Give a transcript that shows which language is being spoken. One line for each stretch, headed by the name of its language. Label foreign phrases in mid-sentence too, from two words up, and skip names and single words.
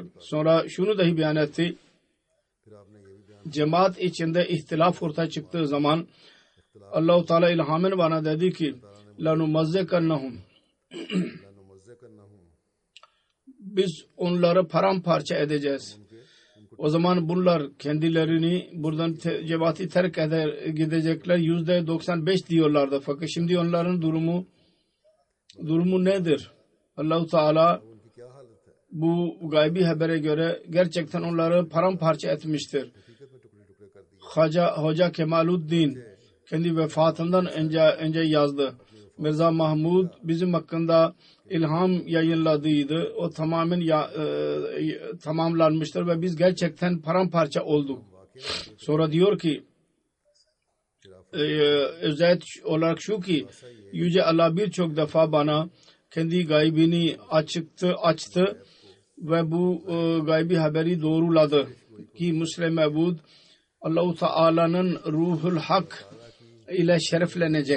Turkish: Sonra şunu dahi beyan etti. Cemaat içinde ihtilaf ortaya çıktığı zaman Allah-u Teala ilhamen bana dedi ki لَنُمَزَّكَنَّهُمْ biz onları paramparça edeceğiz. O zaman bunlar kendilerini buradan cemaati terk eder gidecekler. %95 diyorlardı. Fakat şimdi onların durumu nedir? Allah-u Teala
Hindi: उनकी क्या हालत है?
Turkish: bu gaybi habere göre gerçekten onları paramparça etmiştir.
Hindi: हकीकत में टुकड़े टुकड़े कर दिए।
Turkish: Hoca Kemaluddin kendi vefatından önce yazdı. Mirza Mahmud bizim hakkında ilham yayınladıydı. O tamamen tamamlanmıştır ve biz gerçekten paramparça olduk. Sonra diyor ki özet olarak şu ki Yüce Allah birçok defa bana kendi gaybini açtı ve bu gaybi haberi doğruladı ki Müslim Mevud Allah-u Teala'nın ruhul hak ile şereflenecek.